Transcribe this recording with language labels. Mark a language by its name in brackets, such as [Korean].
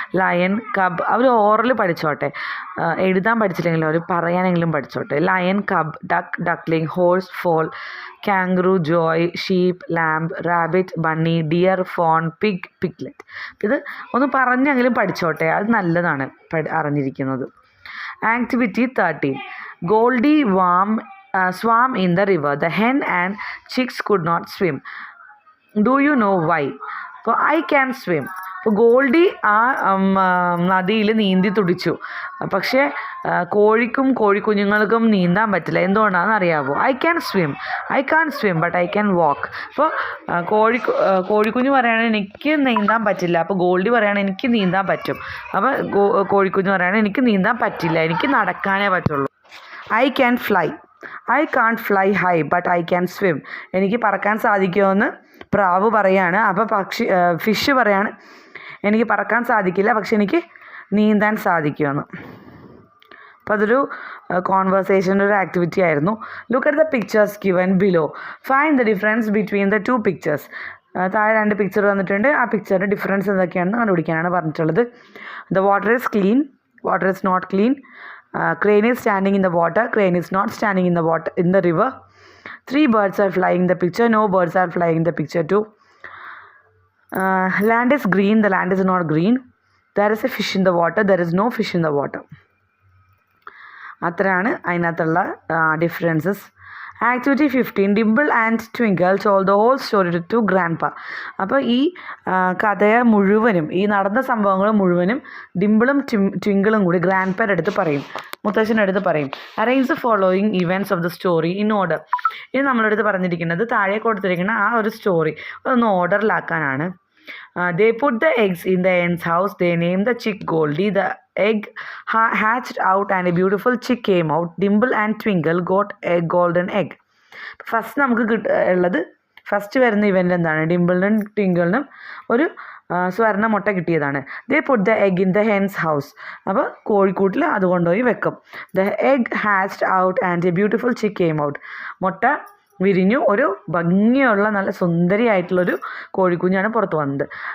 [Malayalam] Lion, കബ് അവർ oral പഠിച്ചോട്ടെ, എഴുതാൻ പഠിച്ചില്ലെങ്കിലും അവർ പറയാനെങ്കിലും പഠിച്ചോട്ടെ. [English] Lion, cub, duck, duckling, horse, foal, kangaroo, joey, sheep, lamb, rabbit, bunny, deer, fawn, pig, piglet. [Malayalam] ഇത് ഒന്ന് പറഞ്ഞെങ്കിലും പഠിച്ചോട്ടെ, അത് നല്ലതാണ് അറിഞ്ഞിരിക്കുന്നത്. [English] Activity 13. Goldie swam in the river. The hen and chicks could not swim. Do you know why? So I can swim. [Malayalam] അപ്പോൾ ഗോൾഡി ആ നദിയിൽ നീന്തി തുടിച്ചു. പക്ഷേ കോഴിക്കുഞ്ഞുങ്ങൾക്കും നീന്താൻ പറ്റില്ല. എന്തുകൊണ്ടാണെന്ന് അറിയാമോ? [English] I can't swim but I can walk. [Malayalam] അപ്പോൾ കോഴിക്കുഞ്ഞ് പറയുകയാണ് എനിക്ക് നീന്താൻ പറ്റില്ല. അപ്പോൾ ഗോൾഡി പറയുകയാണ് എനിക്ക് നീന്താൻ പറ്റും. അപ്പോൾ കോഴിക്കുഞ്ഞ് പറയുകയാണ് എനിക്ക് നീന്താൻ പറ്റില്ല, എനിക്ക് നടക്കാനേ പറ്റുള്ളൂ. [English] I can't fly high but I can swim. [Malayalam] എനിക്ക് പറക്കാൻ സാധിക്കുമെന്ന് പ്രാവ് പറയാണ്. അപ്പോൾ ഫിഷ് പറയാണ് എനിക്ക് പറക്കാൻ സാധിക്കില്ല പക്ഷെ എനിക്ക് നീന്താൻ സാധിക്കുമെന്ന്. അപ്പോൾ അതൊരു കോൺവെർസേഷൻ്റെ ഒരു ആക്ടിവിറ്റി ആയിരുന്നു. [English] Look at the pictures given below. Find the difference between the 2 pictures. [Malayalam] താഴെ 2 പിക്ചർ വന്നിട്ടുണ്ട്. ആ പിക്ചറിൻ്റെ ഡിഫറൻസ് എന്തൊക്കെയാണെന്ന് കണ്ടുപിടിക്കാനാണ് പറഞ്ഞിട്ടുള്ളത്. [English] The water is clean, water is not clean. Crane is standing in the water, crane is not standing in the river. 3 birds are flying in the picture, no birds are flying in the picture too. Land is green, the land is not green. There is a fish in the water, there is no fish in the water. [Malayalam] അത്രയാണ് അതിനകത്തുള്ള differences. Activity 15. [English] Dimple and Twinkle told the whole story to grandpa. [Malayalam] അപ്പോൾ ഈ കഥയെ മുഴുവനും, ഈ നടന്ന സംഭവങ്ങൾ മുഴുവനും ഡിംപിളും ട്വിങ്കിളും കൂടി ഗ്രാൻഡ് പായുടെ അടുത്ത് പറയും, മുത്തശ്ശൻ്റെ അടുത്ത് പറയും. [English] Arrange the following events of the story in order. [Malayalam] ഇത് നമ്മളെ അടുത്ത് പറഞ്ഞിരിക്കുന്നത് താഴെ കൊടുത്തിരിക്കുന്ന ആ ഒരു സ്റ്റോറി അതൊന്ന് ഓർഡറിലാക്കാനാണ്. [English] They put the eggs in the hen's house. They named the chick Goldie. The egg hatched out and a beautiful chick came out. Dimple and Twinkle got a golden egg. [Malayalam] First നമുക്ക് ഉള്ളത് first വരുന്ന event എന്താണ്? ഡിംപിളിനും ട്വിങ്കിളിനും ഒരു സ്വർണ്ണ മുട്ട കിട്ടിയതാണ്. [English] They put the egg in the hen's house. [Malayalam] അപ്പോൾ കോഴിക്കൂട്ടിൽ അത് കൊണ്ടുപോയി വെക്കും. [English] The egg hatched out and a beautiful chick came out. [Malayalam] മുട്ട വിരിഞ്ഞു, ഒരു ഭംഗിയുള്ള നല്ല സുന്ദരിയായിട്ടുള്ളൊരു കോഴിക്കുഞ്ഞാണ് പുറത്ത് വന്നത്.